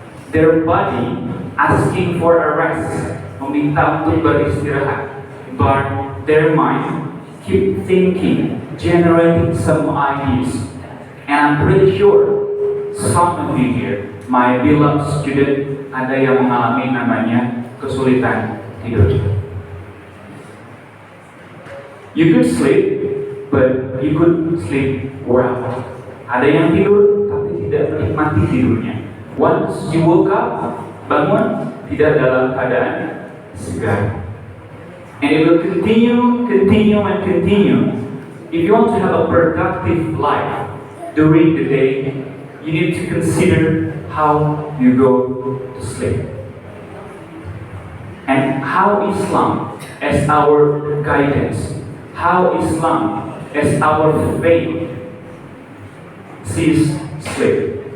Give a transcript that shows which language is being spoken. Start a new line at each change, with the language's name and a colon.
English: Their body asking for a rest,
Indonesian: meminta untuk beristirahat,
English: but their mind keep thinking, generating some ideas. And I'm pretty sure some of you here, my beloved student,
Indonesian: ada yang mengalami namanya kesulitan tidur.
English: You could sleep, but you could sleep well.
Indonesian: Ada yang tidur, tapi tidak menikmati tidurnya.
English: Once you woke up,
Indonesian: bangun, tidak dalam keadaan segar.
English: And it will continue, and continue. If you want to have a productive life during the day, you need to consider how you go to sleep. And how Islam as our guidance, how Islam as our faith sees sleep.